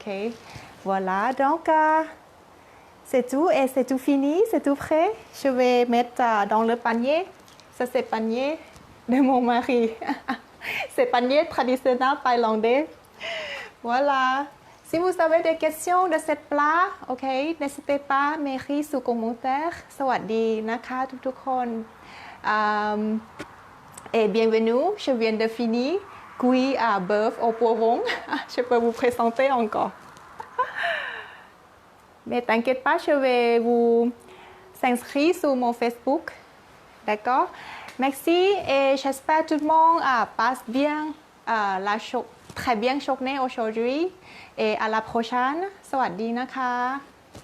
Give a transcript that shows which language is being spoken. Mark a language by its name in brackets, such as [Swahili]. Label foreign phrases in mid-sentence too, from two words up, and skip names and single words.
[French] Voilà, donc c'est tout et c'est tout fini, c'est tout prêt. Je vais mettre dans le panier. Ça, c'est le panier de mon mari. C'est le panier traditionnel thaïlandais. Voilà. Si vous avez des questions de ce plat, ok, n'hésitez pas à m'écrire sous commentaire. [Thai] สวัสดีนะคะทุกๆคน [French] Et bienvenue, je viens de finir cuit à bœuf au poivron. Je peux vous présenter encore. Mais t'inquiète pas, je vais vous inscrire sur mon Facebook. D'accord? Merci et j'espère que tout le monde passe bien très bien journée aujourd'hui et à la prochaine. [Thai] สวัสดีนะคะ